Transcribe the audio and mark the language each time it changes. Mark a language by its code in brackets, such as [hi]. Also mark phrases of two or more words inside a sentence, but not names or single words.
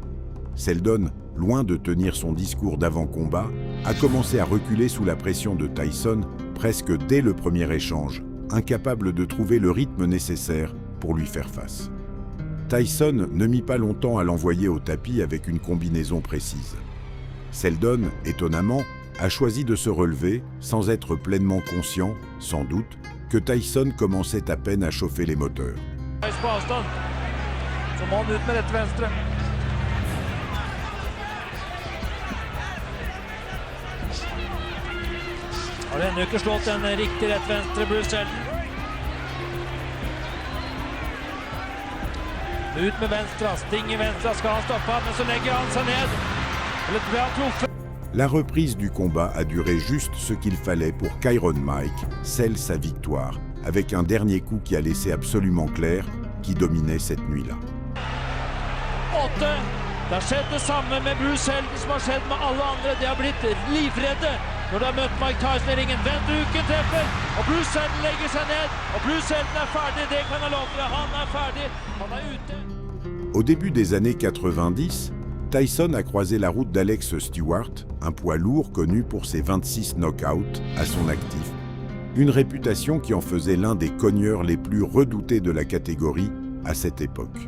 [fr] Seldon, loin de tenir son discours d'avant-combat, a commencé à reculer sous la pression de Tyson presque dès le premier échange, incapable de trouver le rythme nécessaire pour lui faire face. Tyson ne mit pas longtemps à l'envoyer au tapis avec une combinaison précise. Seldon, étonnamment, a choisi de se relever sans être pleinement conscient, sans doute, que Tyson commençait à peine à chauffer les moteurs. [no] Har ennå ikke slått en riktig rett venstre, Bruce Seldon. Ut med venstre, sting i venstre, skal han stoppe han, men så legger han seg ned. Eller bra truffet. [fr] La reprise du combat a duré juste ce qu'il fallait pour qu'Iron Mike scelle sa victoire, avec un dernier coup qui a laissé absolument clair qui dominait cette nuit-là. 8. [no] Det har skjedd det samme med Bruce Seldon som har skjedd med alle andre. De har blitt livredde når de har møtt Mike Tyson i ringen. Venduken treffer, og Bruce Seldon legger seg ned. Og Bruce Seldon er ferdig, det kan jeg love dere. Han er ferdig, han er ute. [fr] Au début des années 90, Tyson a croisé la route d'Alex Stewart, un poids lourd connu pour ses 26 knockouts à son actif. Une réputation qui en faisait l'un des cogneurs les plus redoutés de la catégorie à cette époque.